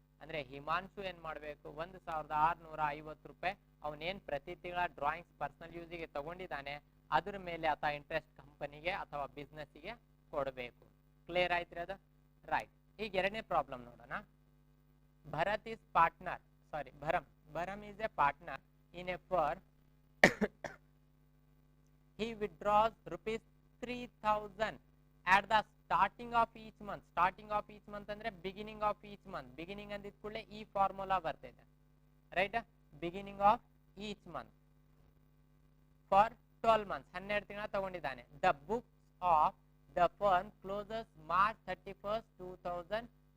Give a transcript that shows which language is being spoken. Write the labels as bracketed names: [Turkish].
[Kannada] ಅಂದ್ರೆ ಹಿಮಾಂಶು ಏನ್ ಮಾಡ್ಬೇಕು, 1650 ರೂಪಾಯಿ ಅವನೇನ್ ಪ್ರತಿ ತಿಂಗಳ ಡ್ರಾಯಿಂಗ್ಸ್ ಪರ್ಸನಲ್ ಯೂಸಿಗೆ ತಗೊಂಡಿದ್ದಾನೆ ಅದ್ರ ಮೇಲೆ ಅಥವಾ ಇಂಟ್ರೆಸ್ಟ್ ಕಂಪನಿಗೆ ಅಥವಾ ಬಿಸ್ನೆಸ್ಗೆ ಕೊಡಬೇಕು. ಕ್ಲಿಯರ್ ಆಯ್ತು ಅದು? ರೈಟ್, ಈಗ ಎರಡನೇ ಪ್ರಾಬ್ಲಮ್ ನೋಡೋಣ. [English] Bharat is partner, sorry Bharam is a partner in a firm. He withdraws rupees 3,000 at the starting of each month. Starting of each month ಅಂದ್ರೆ beginning of each month. [Kannada] Beginning ಅಂದಿದ್ ಕೂಡಲೇ ಈ ಫಾರ್ಮುಲಾ ಬರ್ತೈತೆ. Right, [English] beginning of each month for 12 months, [Kannada] 12 ತಿಂಗಳ ತಗೊಂಡಿದ್ದಾನೆ. [English] The books of the firm closes March 31st, 2000.